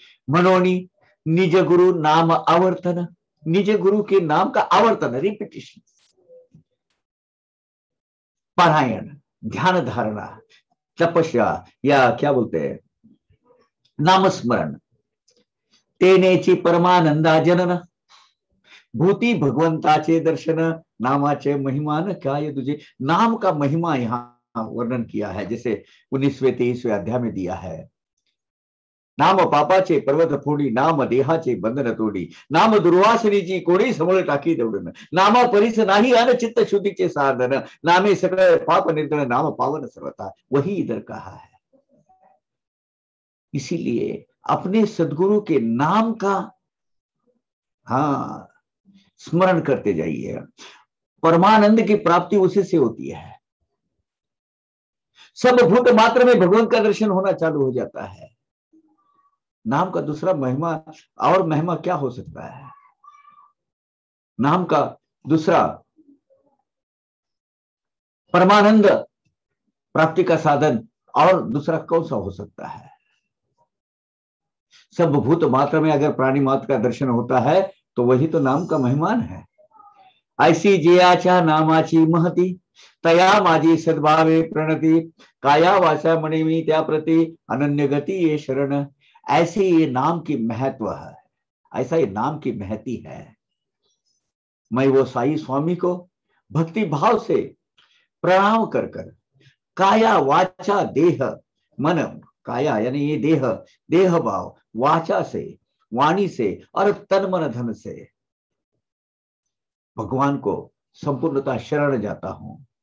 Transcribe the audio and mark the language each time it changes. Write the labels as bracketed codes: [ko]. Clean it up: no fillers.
[mr] मनोनी [hi] निज गुरु नाम आवर्तन, निज गुरु के नाम का आवर्तन, रिपीटिशन, पारायण, ध्यान धारणा, तपस्या या क्या बोलते हैं [mr] नामस्मरण, तेनेची परमानंदा जनन, भूति भगवंताचे दर्शन, नामाचे महिमान काय तुझे. [hi] नाम का महिमा यहाँ वर्णन किया है, जैसे 19वें 23वें अध्याय में दिया है. [mr] नाम पापाचे पर्वत फोडी, नाम देहाचे बंधन तोडी, नाम दुर्वासनीची कोणी समोर टाकी दौडन, नामा परीस नाही अन चित्त शुद्धीचे साधन, नामे सकळ पाप निर्दन, नाम पावन सर्वथा, [hi] वही इधर कहा है। इसीलिए अपने सदगुरु के नाम का हाँ स्मरण करते जाइए। परमानंद की प्राप्ति उसी से होती है। सब भूत मात्र में भगवान का दर्शन होना चालू हो जाता है। नाम का दूसरा महिमा और महिमा क्या हो सकता है? नाम का दूसरा परमानंद प्राप्ति का साधन और दूसरा कौन सा हो सकता है? सब भूत मात्र में अगर प्राणी मात्र का दर्शन होता है तो वही तो नाम का महिमान है। [mr] ऐसी जयाच्या नामाची महती, तया माझी सद्भावे प्रणति, काया वाचा मणि मी त्या प्रति, अनन्य गति ये शरण। [hi] ऐसे ये नाम की महत्व है, ऐसा ये नाम की महती है। मैं वो साई स्वामी को भक्ति भाव से प्रणाम कर कर काया वाचा देह मन, काया यानी ये देह भाव, वाचा से वाणी से और तन मन धन से भगवान को संपूर्णता शरण जाता हूं।